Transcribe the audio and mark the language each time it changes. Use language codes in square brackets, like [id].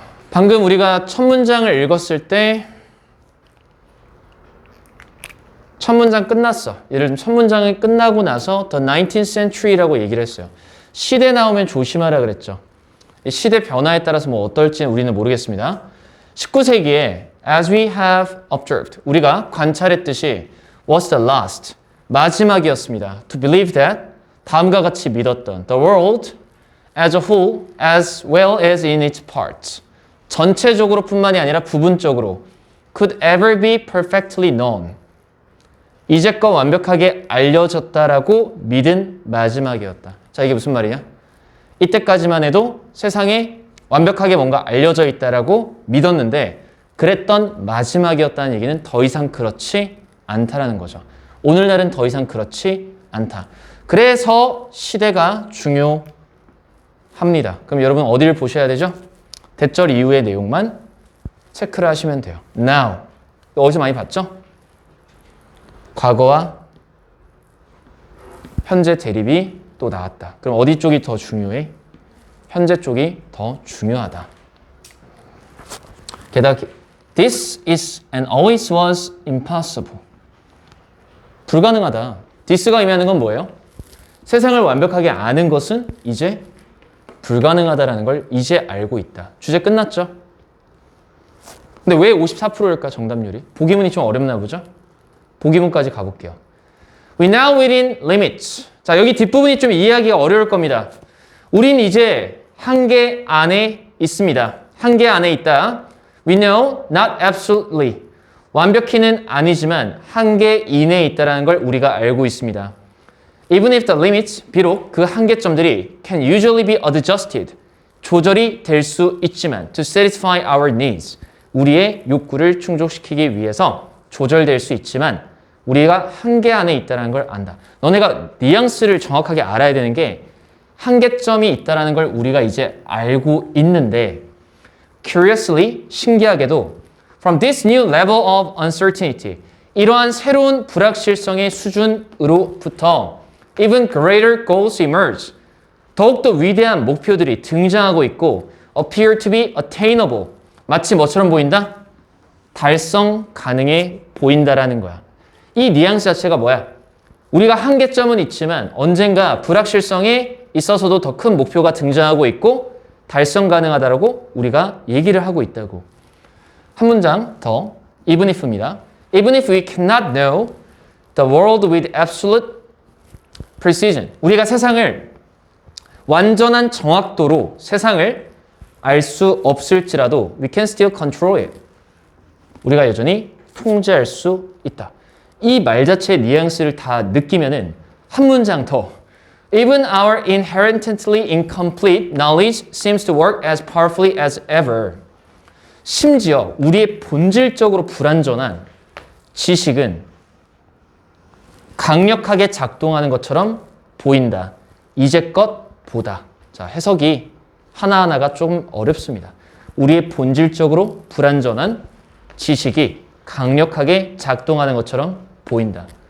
[ko] 방금 우리가 첫 문장을 읽었을 때 첫 문장 끝났어. 예를 들면 첫 문장이 끝나고 나서 [en] The 19th century [ko] 라고 얘기를 했어요. 시대 나오면 조심하라 그랬죠. 시대 변화에 따라서 뭐 어떨지는 우리는 모르겠습니다. 19세기에 [en] as we have observed, [ko] 우리가 관찰했듯이 [en] was the last, [ko] 마지막이었습니다. [en] To believe that, [ko] 다음과 같이 믿었던 [en] the world as a whole as well as in its parts, [ko] 전체적으로 뿐만이 아니라 부분적으로 [en] could ever be perfectly known, [ko] 이제껏 완벽하게 알려졌다라고 믿은 마지막이었다. 자, 이게 무슨 말이냐? 이때까지만 해도 세상에 완벽하게 뭔가 알려져 있다라고 믿었는데 그랬던 마지막이었다는 얘기는 더 이상 그렇지 않다라는 거죠. 오늘날은 더 이상 그렇지 않다. 그래서 시대가 중요합니다. 그럼 여러분 어디를 보셔야 되죠? 대절 이후의 내용만 체크를 하시면 돼요. Now. 어디서 많이 봤죠? 과거와 현재 대립이 또 나왔다. 그럼 어디 쪽이 더 중요해? 현재 쪽이 더 중요하다. 게다가 [en] This is and always was impossible. [ko] 불가능하다. This가 의미하는 건 뭐예요? 세상을 완벽하게 아는 것은 이제 불가능하다라는 걸 이제 알고 있다. 주제 끝났죠? 근데 왜 54%일까 정답률이? 보기문이 좀 어렵나 보죠? 보기문까지 가볼게요. [en] We now within limits. [ko] 자, 여기 뒷부분이 좀 이해하기가 어려울 겁니다. 우린 이제 한계 안에 있습니다. 한계 안에 있다. [en] We know not absolutely. [ko] 완벽히는 아니지만 한계 이내에 있다는 걸 우리가 알고 있습니다. [en] Even if the limits, [ko] 비록 그 한계점들이 [en] can usually be adjusted. [ko] 조절이 될 수 있지만 [en] to satisfy our needs. [ko] 우리의 욕구를 충족시키기 위해서 조절될 수 있지만 우리가 한계 안에 있다는 걸 안다. 너네가 뉘앙스를 정확하게 알아야 되는 게 한계점이 있다는 걸 우리가 이제 알고 있는데 curiously, 신기하게도 [en] from this new level of uncertainty, [ko] 이러한 새로운 불확실성의 수준으로부터 [en] even greater goals emerge, [ko] 더욱더 위대한 목표들이 등장하고 있고 [en] appear to be attainable. [ko] 마치 뭐처럼 보인다? 달성 가능해 보인다라는 거야. 이 뉘앙스 자체가 뭐야? 우리가 한계점은 있지만 언젠가 불확실성에 있어서도 더 큰 목표가 등장하고 있고 달성 가능하다라고 우리가 얘기를 하고 있다고. 한 문장 더. Even if입니다. [en] Even if we cannot know the world with absolute precision. [ko] 우리가 세상을 완전한 정확도로 세상을 알 수 없을지라도 [en] we can still control it. [ko] 우리가 여전히 통제할 수 있다. 이 말 자체의 뉘앙스를 다 느끼면은 한 문장 더. [en] Even our inherently incomplete knowledge seems to work as powerfully as ever. [ko] 심지어 우리의 본질적으로 불완전한 지식은 강력하게 작동하는 것처럼 보인다. 이제껏보다. 자, 해석이 하나하나가 좀 어렵습니다. 우리의 본질적으로 불완전한 지식이 강력하게 작동하는 것처럼 보인다.